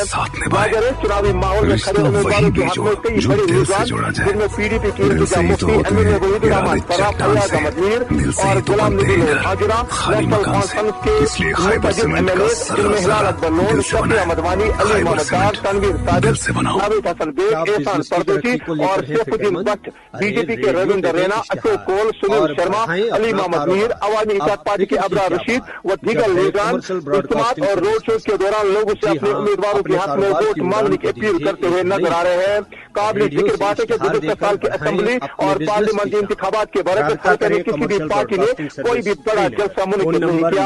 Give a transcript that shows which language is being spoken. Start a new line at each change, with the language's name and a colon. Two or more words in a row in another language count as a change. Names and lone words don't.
Urdu: ظاہر ہے چناوی ماحول میں کھڑے امیدواروں کے حق میں کئی بڑے رجحان, جن میں PDP کی ارتجا مفتی امیر وحید الرحمان فرا, فیاض احمد میر اور غلام نبی نور حاجرہ, نیشنل کانفرنس کے متعدد MLA جن میں ہلال اکبر لون, شفیع احمد وانی, علی محمد ڈار, تنویر صادق, ناوید حسن بیگ, احسان پردوسی اور سیف الدین بٹ, BJP کے رویندر رینا, اشوک کول, سنیل شرما, علی محمد میر, عوامی اتحاد پارٹی کے ابرار رشید و دیگر لیڈران اجتماعات اور روڈ شوز کے دوران لوگوں سے اپنے امیدواروں کے حق میں ووٹ مانگنے کی اپیل کرتے ہوئے نظر آ رہے ہیں. قابل ذکر بات ہے کہ گزشتہ سال کے اسمبلی اور پارلیمنٹ انتخابات کے برعکس حلقے میں کسی بھی پارٹی نے کوئی بھی بڑا جلسہ منعقد نہیں کیا.